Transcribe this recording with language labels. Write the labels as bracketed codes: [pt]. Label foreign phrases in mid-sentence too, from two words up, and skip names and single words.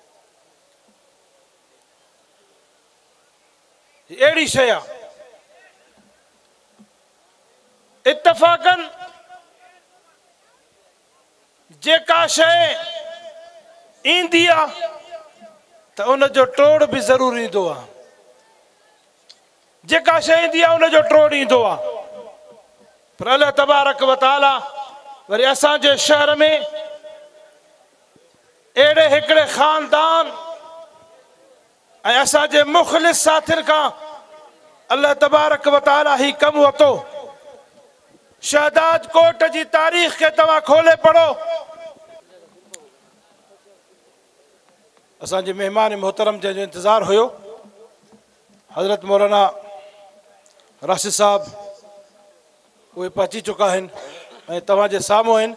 [sd] अहिड़ी शइ आहे इत्तफ़ाक़न जेका शइ ईंदी आहे त उन जो टोड़ बि ज़रूरु ईंदो आहे। जेका शइ ईंदी आहे उन जो टोड़ ईंदो आहे। पर [ar] الله تبارك وتعالى [sd] वरी असांजे शहर में अहिड़े हिकिड़े ख़ानदान ऐं असांजे मुख़लिस साथियुनि खां [ar] الله تبارك وتعالى [sd] ही कमु वरितो। शहदाद कोट जी तारीख़ खे तव्हां खोले पढ़ो। असांजे महिमान मोहतरम जंहिंजो इंतज़ारु हुयो हज़रत मौलाना राशिद साहब, उहे पहुची चुका आहिनि ऐं तव्हांजे साम्हूं आहिनि।